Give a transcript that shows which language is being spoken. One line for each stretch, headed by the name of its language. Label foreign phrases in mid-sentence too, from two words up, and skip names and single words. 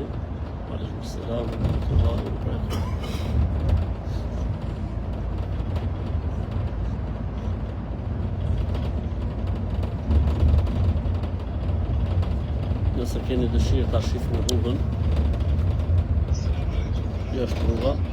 Arabic: عليكم السلام, ورحمة الله وبركاته.
Albanian: Nëse keni dëshirë ta shifni rrugën, kjo është rruga.